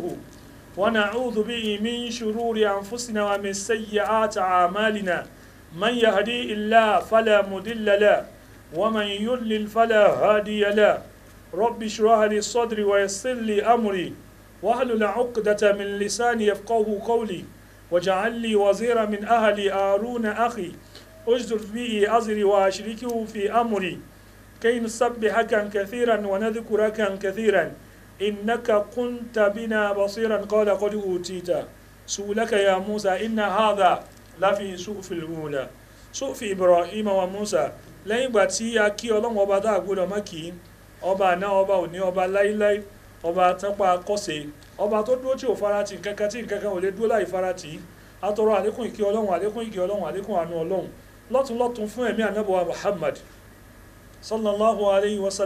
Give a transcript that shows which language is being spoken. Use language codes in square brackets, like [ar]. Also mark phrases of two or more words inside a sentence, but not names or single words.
[ar] ونعوذ به من شرور أنفسنا ومن سيئات أعمالنا من يهدي الله فلا مضل له ومن يضلل فلا هادي له رب اشرح لي صدري ويسر لي أمري واحلل عقدة من لساني يفقهوا قولي واجعل لي وزيرا من أهلي هارون أخي أجدر به أزري وأشركه في أمري كي نسبحك كثيرا ونذكرك كثيرا إنك كنت بنا بصيرا قال قد أوتيت سؤلك يا موسى إن هذا لفي صحف الأولى صحف إبراهيم وموسى [yo] lẹ́yìn ìgbà tí a kí ọlọ́run ọba tá a gbọ́dọ̀ má kí ọba àná ọba òní ọba láíláí ọba tápá kọ́sẹ̀ ọba tó dúró tí ò farati nǹkankan tí nǹkankan ò lè dúró láì farati atọrọ àlékún ìkí ọlọ́run àlékún ìkí ọlọ́run àlékún àánú ọlọ́run lọ́tún fún ẹ̀mí ànábọ̀wá Muhammad [ar] صلى الله عليه و